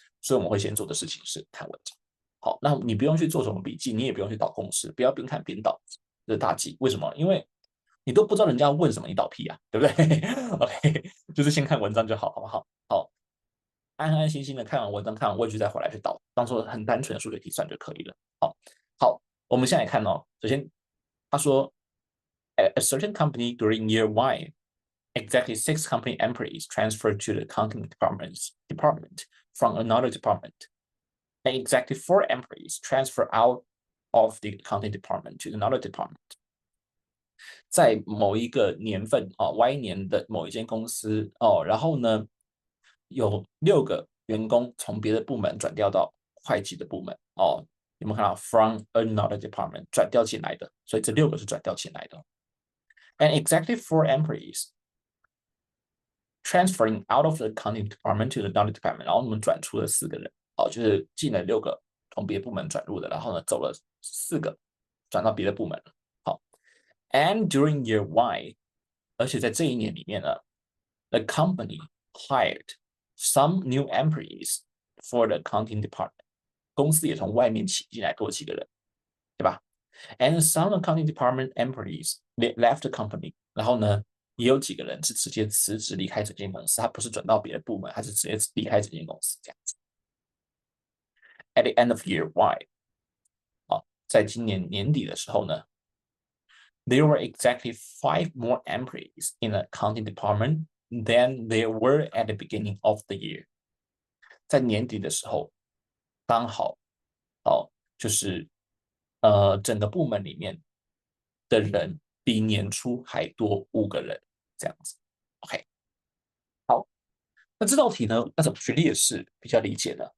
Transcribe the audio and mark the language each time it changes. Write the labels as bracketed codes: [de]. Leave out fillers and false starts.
[zh] 所以我们会先做的事情是看文章。好，那你不用去做什么笔记，你也不用去导公式，不要边看边导，这是大忌。为什么？因为你都不知道人家问什么，你导屁啊，对不对？OK，就是先看文章就好，好不好？好，安安心心的看完文章，看完问句再回来去导，当做很单纯的数学题算就可以了。好，我们现在来看首先他说， [en] a certain company during year Y, exactly 6 company employees transferred to the accounting department from another department, and exactly 4 employees transfer out of the accounting department to another department. [zh] 在某一个年份Y 年的某一间公司然后呢，有6个员工从别的部门转调到会计的部门有没有看到 [en] from another department [zh] 转调进来的？所以这6个是转调进来的。 [en] And exactly 4 employees transferring out of the accounting department to the another department， [zh] 然后我们转出了4个人，就是进了6个从别的部门转入的，然后呢走了4个转到别的部门了。好 ， [en] and during year Y， [zh] 而且在这一年里面呢 ， [en] the company hired some new employees for the accounting department， [zh] 公司也从外面请进来多几个人，对吧？ [en] And some accounting department employees they left the company， [zh] 然后呢，也有几个人是直接辞职离开整间公司，他不是转到别的部门，他是直接离开整间公司这样子。 [en] At the end of year Y， [zh] 在今年年底的时候呢， [en] there were exactly 5 more employees in the accounting department than there were at the beginning of the year。 [zh] 在年底的时候，刚好就是整个部门里面的人比年初还多5个人，这样子。 OK， 好，那这道题呢，那怎么去列式比较理解呢？